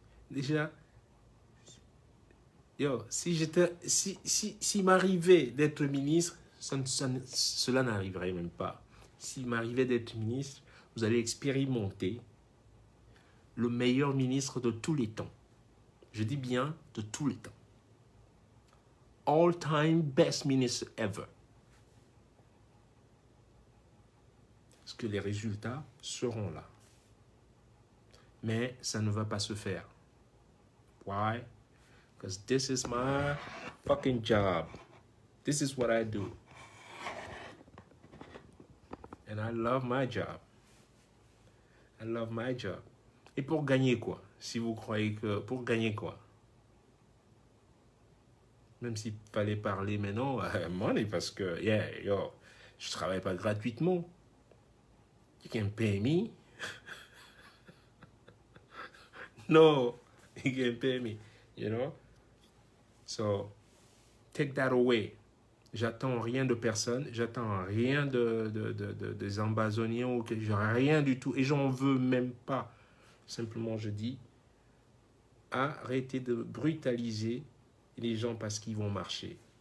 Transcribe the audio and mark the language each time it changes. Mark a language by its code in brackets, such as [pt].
[fr] Déjà, si m'arrivait d'être ministre, cela n'arriverait même pas. S'il m'arrivait d'être ministre, vous allez expérimenter le meilleur ministre de tous les temps. Je dis bien de tous les temps. [en] All-time best minister ever. [fr] Parce que les résultats seront là. Mais ça ne va pas se faire. [en] Why? Because this is my fucking job. This is what I do. And I love my job. I love my job. [fr] Et pour gagner quoi? Si vous croyez que... Pour gagner quoi? Même s'il fallait parler maintenant, money, parce que, je travaille pas gratuitement. [en] You can pay me. No, you can pay me, you know? So, take that away. [fr] J'attends rien de personne, j'attends rien des Ambazoniens, ou rien du tout, et j'en veux même pas. Simplement, je dis, arrêtez de brutaliser les gens parce qu'ils vont marcher.